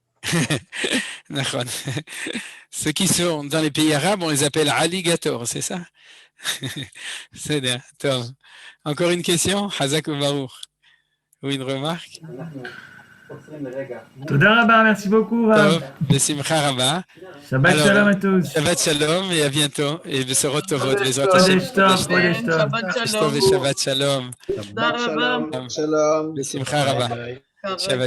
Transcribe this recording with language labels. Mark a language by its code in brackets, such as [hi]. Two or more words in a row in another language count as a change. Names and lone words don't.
[fr] Ceux qui sont dans les pays arabes, on les appelle alligators, c'est ça? C'est bien. Encore une question? Hazak ou Baruch? Ou une remarque? [he] תודה רבה, [fr] merci beaucoup. [he] בשמחה רבה. שבת שלום [fr] à tous. [he] שבת שלום [fr] et à bientôt. Et [he] בשורות טובות. חודש טוב חודש טוב. שבת שלום. Shalom. בשמחה רבה שבת